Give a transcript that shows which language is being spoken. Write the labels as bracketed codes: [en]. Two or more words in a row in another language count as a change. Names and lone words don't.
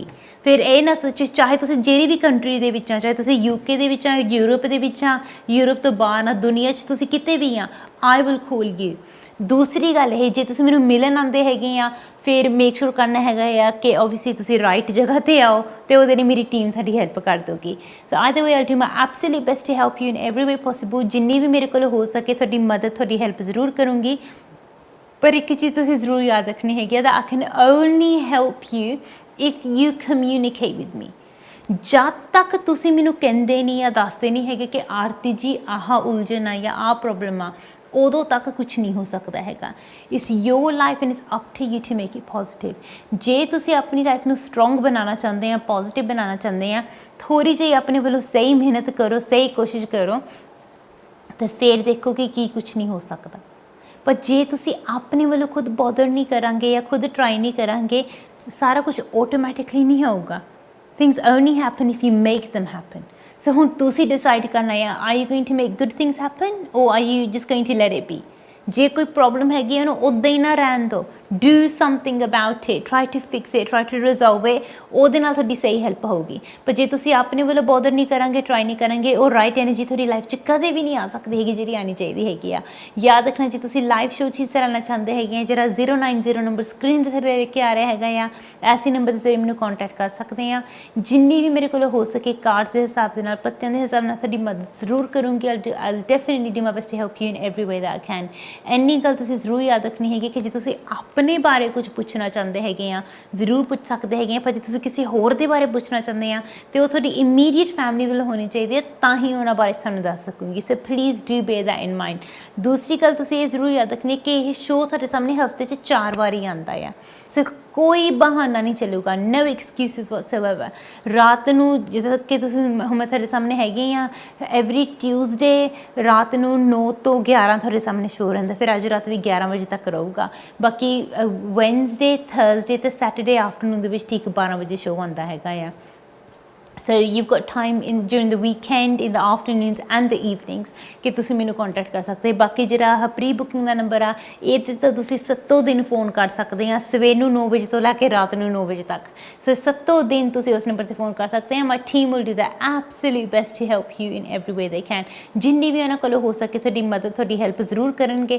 [pa] ਫਿਰ ਇਹ ਨਾ ਸੋਚੋ, ਚਾਹੇ ਤੁਸੀਂ ਜਿਹੜੀ ਵੀ ਕੰਟਰੀ ਦੇ ਵਿੱਚ ਆ, ਚਾਹੇ ਤੁਸੀਂ UK ਦੇ ਵਿੱਚ ਆ, ਯੂਰਪ ਦੇ ਵਿੱਚ ਆ, ਯੂਰਪ ਤੋਂ ਬਾਹਰ ਆ, ਦੁਨੀਆ 'ਚ ਤੁਸੀਂ ਕਿਤੇ ਵੀ ਆ, [en] I will call you. [pa] ਦੂਸਰੀ ਗੱਲ ਇਹ, ਜੇ ਤੁਸੀਂ ਮੈਨੂੰ ਮਿਲਣ ਆਉਂਦੇ ਹੈਗੇ ਆ, ਫਿਰ [en] make sure [pa] ਕਰਨਾ ਹੈਗਾ ਆ ਕਿ ਓਬਵੀਅਸਲੀ ਤੁਸੀਂ ਰਾਈਟ ਜਗ੍ਹਾ 'ਤੇ ਆਓ, ਅਤੇ ਉਹਦੇ ਲਈ ਮੇਰੀ ਟੀਮ ਤੁਹਾਡੀ ਹੈਲਪ ਕਰ ਦਊਗੀ। [en] so either way I'll do my absolute best to help you in every way possible। [pa] ਜਿੰਨੀ ਵੀ ਮੇਰੇ ਕੋਲ ਹੋ ਸਕੇ ਤੁਹਾਡੀ ਮਦਦ, ਤੁਹਾਡੀ ਹੈਲਪ ਜ਼ਰੂਰ ਕਰੂੰਗੀ। ਪਰ ਇੱਕ ਚੀਜ਼ ਤੁਸੀਂ ਜ਼ਰੂਰ ਯਾਦ ਰੱਖਣੀ ਹੈਗੀ ਆ, [en] that I can only help you if you communicate with me। [pa] ਜਦ ਤੱਕ ਤੁਸੀਂ ਮੈਨੂੰ ਕਹਿੰਦੇ ਨਹੀਂ ਜਾਂ ਦੱਸਦੇ ਨਹੀਂ ਹੈਗੇ ਕਿ ਆਰਤੀ ਜੀ ਆਹ ਉਲਝਣ ਆ ਜਾਂ ਆਹ ਪ੍ਰੋਬਲਮ ਆ, ਉਦੋਂ ਤੱਕ ਕੁਛ ਨਹੀਂ ਹੋ ਸਕਦਾ ਹੈਗਾ। [en] it's your life and it's up to you to make it positive. [pa] ਜੇ ਤੁਸੀਂ ਆਪਣੀ ਲਾਈਫ ਨੂੰ ਸਟਰੋਂਗ ਬਣਾਉਣਾ ਚਾਹੁੰਦੇ ਆ, ਪੋਜ਼ੀਟਿਵ ਬਣਾਉਣਾ ਚਾਹੁੰਦੇ ਆ, ਥੋੜ੍ਹੀ ਜਿਹੀ ਆਪਣੇ ਵੱਲੋਂ ਸਹੀ ਮਿਹਨਤ ਕਰੋ, ਸਹੀ ਕੋਸ਼ਿਸ਼ ਕਰੋ, ਤਾਂ ਫਿਰ ਦੇਖੋ ਕਿ ਕੀ ਕੁਛ ਨਹੀਂ ਹੋ ਸਕਦਾ। ਪਰ ਜੇ ਤੁਸੀਂ ਆਪਣੇ ਵੱਲੋਂ ਖੁਦ ਬੋਦਰ ਨਹੀਂ ਕਰਾਂਗੇ ਜਾਂ ਖੁਦ ਟਰਾਈ ਨਹੀਂ ਕਰਾਂਗੇ, ਸਾਰਾ ਕੁਛ ਆਟੋਮੈਟਿਕਲੀ ਨਹੀਂ ਹੋਊਗਾ। [en] things only happen if you make them happen। [pa] ਸੋ ਹੁਣ ਤੁਸੀਂ ਡਿਸਾਈਡ ਕਰਨਾ ਹੈ, [en] are you going to make good things happen or are you just going to let it be. [pa] ਜੇ ਕੋਈ ਪ੍ਰੋਬਲਮ ਹੈਗੀ ਉਹਨੂੰ ਉੱਦਾਂ ਹੀ ਨਾ ਰਹਿਣ ਦਿਓ, [en] do something about it, try to fix it, try to resolve it, [pa] ਉਹਦੇ ਨਾਲ ਤੁਹਾਡੀ ਸਹੀ ਹੈਲਪ ਹੋਊਗੀ। ਪਰ ਜੇ ਤੁਸੀਂ ਆਪਣੇ ਵੱਲੋਂ ਬੋਦਰ ਨਹੀਂ ਕਰਾਂਗੇ, ਟਰਾਈ ਨਹੀਂ ਕਰਾਂਗੇ, ਉਹ [en] right energy [pa] ਤੁਹਾਡੀ ਲਾਈਫ 'ਚ ਕਦੇ ਵੀ ਨਹੀਂ ਆ ਸਕਦੀ ਹੈਗੀ ਜਿਹੜੀ ਆਉਣੀ ਚਾਹੀਦੀ ਹੈਗੀ ਆ। ਯਾਦ ਰੱਖਣਾ, ਜੇ ਤੁਸੀਂ [en] live show [pa] 'ਚ ਹਿੱਸਾ ਲੈਣਾ ਚਾਹੁੰਦੇ ਹੈਗੇ ਆ, ਜਿਹੜਾ 090 ਨੰਬਰ ਸਕਰੀਨ 'ਤੇ ਲੈ ਕੇ ਆ ਰਿਹਾ ਹੈਗਾ ਆ, ਐਸੇ ਨੰਬਰ ਦੇ ਜ਼ਰੀਏ ਮੈਨੂੰ ਕੰਟੈਕਟ ਕਰ ਸਕਦੇ ਆ। ਜਿੰਨੀ ਵੀ ਮੇਰੇ ਕੋਲ ਹੋ ਸਕੇ ਕਾਰਡਸ ਦੇ ਹਿਸਾਬ ਦੇ ਨਾਲ, ਪੱਤਿਆਂ ਦੇ ਹਿਸਾਬ ਨਾਲ ਤੁਹਾਡੀ ਮਦਦ ਜ਼ਰੂਰ ਕਰੂੰਗੀ। [en] I'll definitely do my best to help you in every way that I can। [pa] ਇੰਨੀ ਗੱਲ ਤੁਸੀਂ ਜ਼ਰੂਰ ਯਾਦ ਰੱਖਣੀ ਹੈਗੀ ਕਿ ਜੇ ਤੁਸੀਂ ਆਪਣੇ ਬਾਰੇ ਕੁਝ ਪੁੱਛਣਾ ਚਾਹੁੰਦੇ ਹੈਗੇ ਆ, ਜ਼ਰੂਰ ਪੁੱਛ ਸਕਦੇ ਹੈਗੇ ਆ, ਪਰ ਜੇ ਤੁਸੀਂ ਕਿਸੇ ਹੋਰ ਦੇ ਬਾਰੇ ਪੁੱਛਣਾ ਚਾਹੁੰਦੇ ਆ ਅਤੇ ਉਹ ਤੁਹਾਡੀ [en] immediate family [pa] ਵੱਲੋਂ ਹੋਣੀ ਚਾਹੀਦੀ ਹੈ, ਤਾਂ ਹੀ ਉਹਨਾਂ ਬਾਰੇ ਤੁਹਾਨੂੰ ਦੱਸ ਸਕੂੰਗੀ। [en] so please do bear that in mind. [pa] ਦੂਸਰੀ ਗੱਲ ਤੁਸੀਂ ਇਹ ਜ਼ਰੂਰ ਯਾਦ ਰੱਖਣੀ ਕਿ ਇਹ ਸ਼ੋਅ ਤੁਹਾਡੇ ਸਾਹਮਣੇ ਹਫ਼ਤੇ 'ਚ 4 ਵਾਰੀ ਆਉਂਦਾ ਆ। ਸੋ ਕੋਈ ਬਹਾਨਾ ਨਹੀਂ ਚੱਲੂਗਾ, [en] no excuses whatsoever. [pa] ਰਾਤ ਨੂੰ ਜਦੋਂ ਕਿ ਤੁਸੀਂ ਮੈਂ ਤੁਹਾਡੇ ਸਾਹਮਣੇ ਹੈਗੀ ਆ, [en] every Tuesday [pa] ਰਾਤ ਨੂੰ 9 ਤੋਂ 11 ਤੁਹਾਡੇ ਸਾਹਮਣੇ ਸ਼ੋਅ ਰਹਿੰਦਾ। ਫਿਰ ਅੱਜ ਰਾਤ ਵੀ 11 ਵਜੇ ਤੱਕ ਰਹੂਗਾ। ਬਾਕੀ [en] Wednesday, Thursday [pa] ਅਤੇ [en] Saturday afternoon [pa] ਦੇ ਵਿੱਚ ਠੀਕ 12 ਵਜੇ ਸ਼ੋਅ ਆਉਂਦਾ ਹੈਗਾ ਆ। [en] So you've got time during the weekend, in the afternoons and the evenings [pa] ਕਿ ਤੁਸੀਂ ਮੈਨੂੰ ਕੰਟੈਕਟ ਕਰ ਸਕਦੇ। ਬਾਕੀ ਜਿਹੜਾ [en] pre booking [pa] ਦਾ ਨੰਬਰ ਆ, ਇਹ 'ਤੇ ਤਾਂ ਤੁਸੀਂ 7 ਦਿਨ ਫੋਨ ਕਰ ਸਕਦੇ ਆ, ਸਵੇਰ ਨੂੰ 9 ਵਜੇ ਤੋਂ ਲੈ ਕੇ ਰਾਤ ਨੂੰ 9 ਵਜੇ ਤੱਕ। ਸੋ 7 ਦਿਨ ਤੁਸੀਂ ਉਸ ਨੰਬਰ 'ਤੇ ਫੋਨ ਕਰ ਸਕਦੇ ਆ। [en] my team will do the absolute best to help you in every way they can. [pa] ਜਿੰਨੀ ਵੀ ਉਹਨਾਂ ਕੋਲੋਂ ਹੋ ਸਕੇ ਤੁਹਾਡੀ ਮਦਦ, ਤੁਹਾਡੀ ਹੈਲਪ ਜ਼ਰੂਰ ਕਰਨਗੇ।